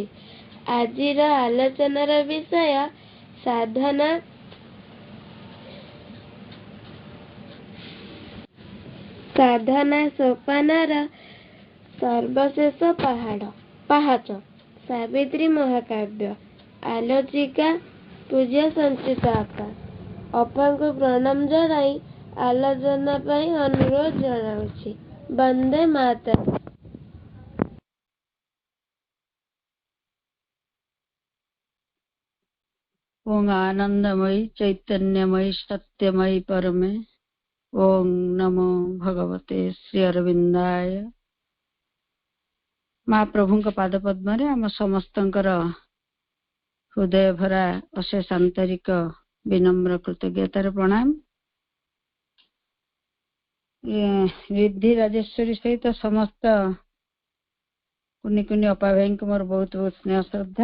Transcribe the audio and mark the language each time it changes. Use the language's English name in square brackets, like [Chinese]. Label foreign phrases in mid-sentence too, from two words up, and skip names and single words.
[Odia] ଆଜିର ଆଲୋଚନାର ବିଷୟ ସାଧନା ସୋପାନର ସର୍ବଶେଷ ପାହାଚ, ସାବିତ୍ରୀ ମହାକାବ୍ୟ। ଆଲୋଚିକା ପୂଜ୍ୟ ସଞ୍ଚିତା ଅପାଙ୍କୁ ପ୍ରଣାମ ଜଣାଇ ଆଲୋଚନା ପାଇଁ ଅନୁରୋଧ ଜଣାଉଛି। [Sanskrit] ବନ୍ଦେ ମାତରମ୍। ओं आनंदमयी चैतन्यमयी सत्यमयी परमे ओं नमो भगवते श्री अरविंदाय। [Odia] महाप्रभुଙ୍କ ପାଦ ପଦ୍ମରେ ଆମ ସମସ୍ତଙ୍କର ହୃଦୟ ଭରା ଅଶେଷ ଆନ୍ତରିକ ବିନମ୍ର କୃତଜ୍ଞତାର ପ୍ରଣାମ। ରିଦ୍ଧି ରାଜେଶ୍ୱରୀ ସହିତ ସମସ୍ତ କୁନି କୁନି ଅପା ଭାଇଙ୍କୁ ମୋର ବହୁତ ବହୁତ ସ୍ନେହ ଶ୍ରଦ୍ଧା।